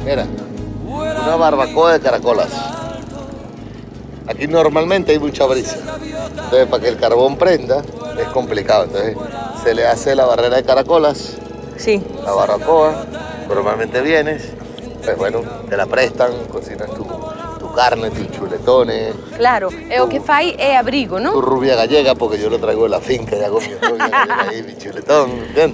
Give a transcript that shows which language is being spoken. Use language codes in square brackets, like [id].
[es] Mira, una barbacoa de caracolas. Aquí normalmente hay mucha brisa. Entonces, para que el carbón prenda, es complicado. Entonces, se le hace la barrera de caracolas, sí, la barbacoa. Normalmente vienes, pues bueno, te la prestan, cocinas tu carne, tus chuletones. [gl] Claro, o que fai é abrigo, non? [es] Tu rubia gallega, porque yo lo traigo de la finca, ya con mi rubia gallega y mi chuletón, ¿entiendes?